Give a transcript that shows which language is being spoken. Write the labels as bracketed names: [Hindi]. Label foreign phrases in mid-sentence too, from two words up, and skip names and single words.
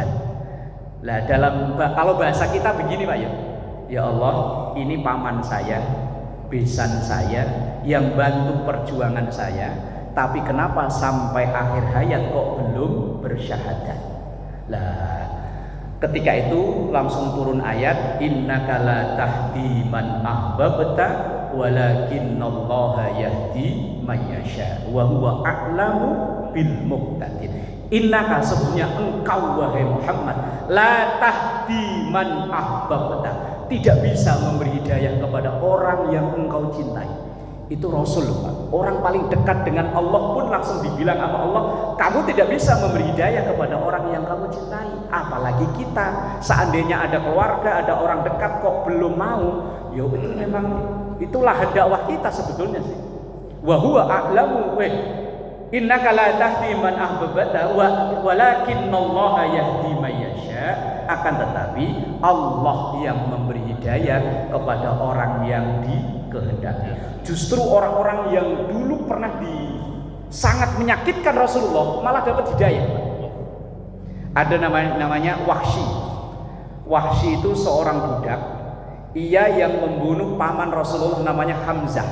[Indonesian] Lah, kalau bahasa kita begini, Pak ya. [Arabic] يا الله, [Indonesian] ini paman saya, besan saya, yang bantu perjuangan saya, tapi kenapa sampai akhir hayat kok belum bersyahadat? Lah, ketika itu langsung turun ayat, [Arabic] إنك لا تهدي من أحببت ولكن الله يهدي من يشاء وهو أعلم بالمهتدين. Innaka, [Indonesian] sesungguhnya engkau wahai Muhammad, [Arabic] لا تهدي من أحببت, [Indonesian] tidak bisa memberi hidayah kepada orang yang engkau cintai. Itu Rasul, Pak. Orang paling dekat dengan Allah pun langsung dibilang sama Allah, kamu tidak bisa memberi hidayah kepada orang yang kamu cintai. Apalagi kita, seandainya ada keluarga, ada orang dekat kok belum mau, ya itu memang itulah dakwah kita sebetulnya sih. [Arabic] وهو أعلم إنك لا تهدي من أحببت ولكن الله يهدي من يشاء [Indonesian] akan tetapi Allah yang memberi hidayah kepada orang yang dikehendaki. Justru orang-orang yang dulu pernah sangat menyakitkan Rasulullah malah dapat hidayah. Ada namanya Wahsy. Wahsy itu seorang budak, ia yang membunuh paman Rasulullah namanya Hamzah.